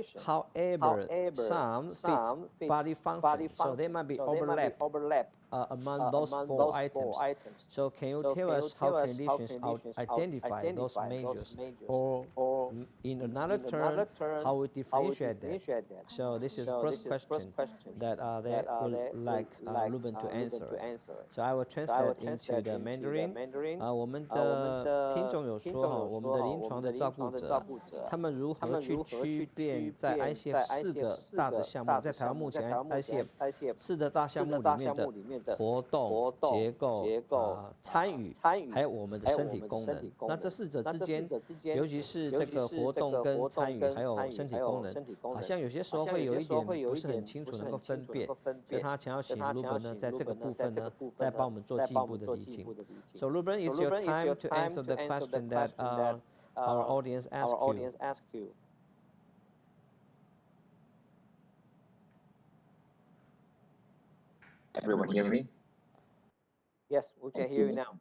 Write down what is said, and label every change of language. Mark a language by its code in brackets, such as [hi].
[en] However, some fit body function, so they might be overlap among those four items. So can you tell us how clinicians identify those majors, or in another term, how we differentiate that? So this is the first question that they would like Reuben to answer. So I will translate into the Mandarin. [zh] 我们的听众有说我们的临床的照顾者，他们如何去区辨在 ICF 4个大的项目，在台湾目前 ICF 4个大项目里面的活动、结构、参与，还有我们的身体功能。那这4者之间，尤其是这个活动跟参与，还有身体功能，好像有些时候会有一点不是很清楚能够分辨，所以他想要请 Reuben 呢，在这个部分呢，再帮我们做进一步的理清。 [en] So Reuben, it's your time to answer the question that our audience asked you. Everyone hear me? Yes, we can hear you now.